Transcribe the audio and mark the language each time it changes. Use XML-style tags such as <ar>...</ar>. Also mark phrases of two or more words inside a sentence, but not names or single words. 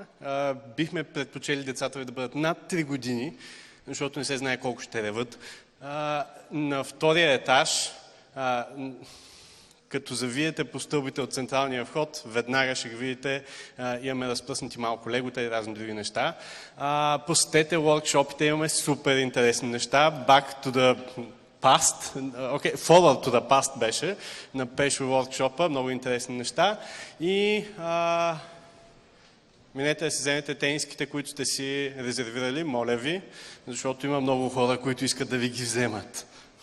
<bg>Бихме предпочели децата ви да бъдат над 3 години, защото не се знае колко ще реват. На втория етаж, като завиете по стълбите от централния вход, веднага ще видите, имаме разпръснати малко легота и разни други неща. Посетете workshopите, имаме супер интересни неща. Back to the past, forward to the past беше на Пешо workshop, много интересни неща. И минете да си вземете тениските, които сте си резервирали, моля ви, защото има много хора, които искат да ви ги вземат.</bg>